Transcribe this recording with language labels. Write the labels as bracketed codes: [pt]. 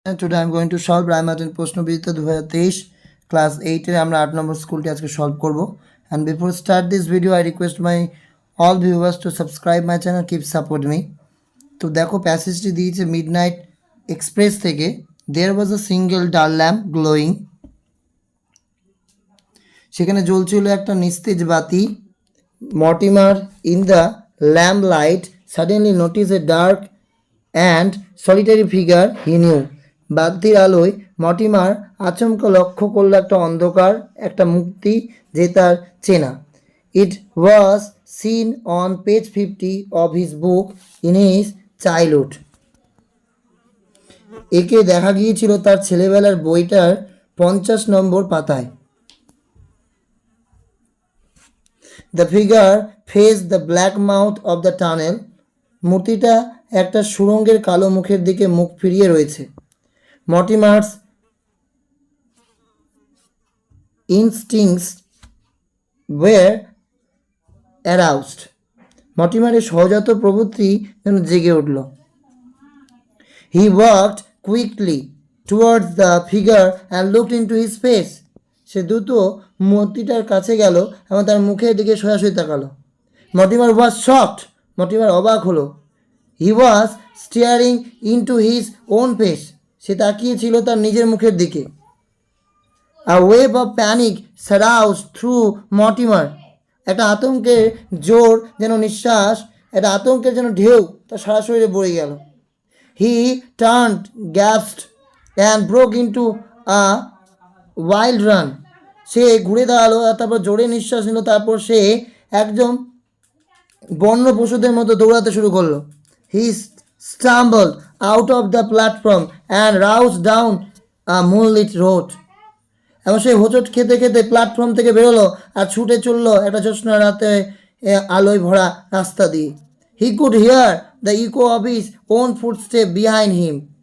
[en] Today I'm going to solve Primary and Prosno Bichitra 2023 class 8 [bn] এর আমরা 8 নম্বর স্কুলটি আজকে সলভ করব। [en] And before start this video I request my all viewers to subscribe my channel, keep support me. [bn] তো দেখো প্যাসেজটি দিয়েছে midnight express থেকে। [en] There was a single dull lamp glowing. [bn] সেখানে জ্বলছিল একটা নিস্তেজ বাতি। [en] Mortimer in the lamp light suddenly noticed a dark and solitary figure he knew. [bn] বাতির আলোয় মর্টিমার আচমকা লক্ষ্য করল একটা অন্ধকার, একটা মূর্তি যে তার চেনা। [en] It was seen on page 50 of his book in his childhood. [bn] একে দেখা গিয়েছিল তার ছেলেবেলার বইটার 50 নম্বর পাতায়। [en] The figure face the black mouth of the tunnel. [bn] মূর্তিটা একটা সুড়ঙ্গের কালো মুখের দিকে মুখ ফিরিয়ে রয়েছে। [en] Mortimer's instincts were aroused. [bn] মর্টিমারের সহজাত প্রবৃত্তি যেন জেগে উঠল। [en] He walked quickly towards the figure and looked into his face. [bn] সে দ্রুত মূর্তিটার কাছে গেল এবং তার মুখের দিকে সরাসরি তাকালো। [en] Mortimer was shocked. [bn] মর্টিমার অবাক হলো। [en] He was staring into his own face. [bn] সে তাকিয়েছিল তার নিজের মুখের দিকে। [en] A wave of panic surroused through Mortimer. [bn] একটা আতঙ্কের জোর যেন নিঃশ্বাস, একটা আতঙ্কের যেন ঢেউ তার সারা শরীরে বয়ে গেল। [en] He turned, gasped and broke into a wild run. [bn] সে ঘুরে দাঁড়ালো আর তারপর জোরে নিঃশ্বাস নিল। তারপর সে একজন বন্য পশুদের মতো দৌড়াতে শুরু করলো। [en] He stumbled out of the platform and roused down a moonlit road. [bn] এবং সে হোঁচট খেতে খেতে প্ল্যাটফর্ম থেকে বেরোলো আর ছুটে চললো একটা জ্যোৎস্না রাতে আলোয় ভরা রাস্তা দিয়ে। [en] He could hear the echo of his own footsteps behind him.